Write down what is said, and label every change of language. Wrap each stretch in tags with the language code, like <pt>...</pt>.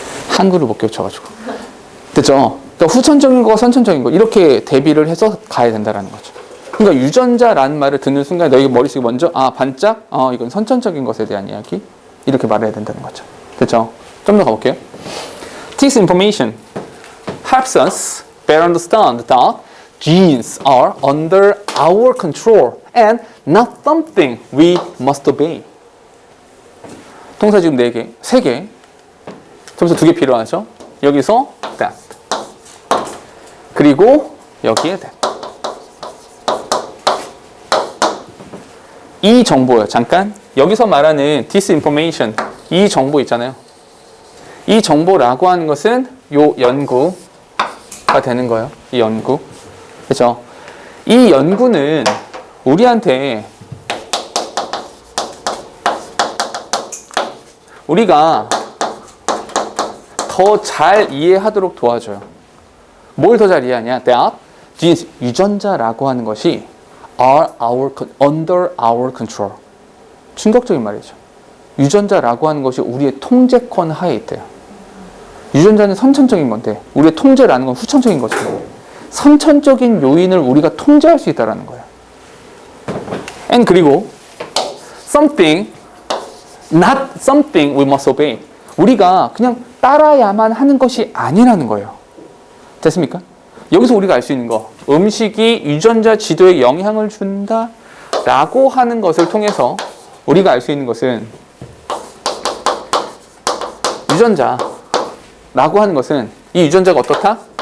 <ko>한글을 못 겹쳐가지고. 됐죠? 그러니까 후천적인 거와 선천적인 거 이렇게 대비를 해서 가야 된다는 거죠. 그러니까 유전자라는 말을 듣는 순간 너희 머릿속에 먼저 반짝? 이건 선천적인 것에 대한 이야기 이렇게 말해야 된다는 거죠. 됐죠? 좀 더 가볼게요.</ko> <en>This information helps us better understand that genes are under our control and not something we must obey.</en> <ko>동사 지금 4개, 3개. 점수 2개 필요하죠? 여기서 that. 그리고 여기에 that. 이 정보요. 잠깐. 여기서 말하는</ko> <en>this information,</en> <ko>이 정보 있잖아요. 이 정보라고 하는 것은 요 연구가 되는 거예요. 이 연구. 그렇죠? 이 연구는 우리한테 우리가 더 잘 이해하도록 도와줘요. 뭘 더 잘 이해하냐?</ko> <en>That genes,</en> <ko>유전자라고 하는 것이</ko> <en>are under our control.</en> <ko>충격적인 말이죠. 유전자라고 하는 것이 우리의 통제권 하에 있대요. 유전자는 선천적인 건데 우리의 통제라는 건 후천적인 거죠. 선천적인 요인을 우리가 통제할 수 있다는 거예요.</ko> <en>And</en> <ko>그리고</ko> <en>something, not something we must obey.</en> <ko>우리가 그냥 따라야만 하는 것이 아니라는 거예요. 됐습니까? 여기서 우리가 알 수 있는 거, 음식이 유전자 지도에 영향을 준다 라고 하는 것을 통해서 우리가 알 수 있는 것은 유전자라고 하는 것은 이 유전자가 어떻다?</ko>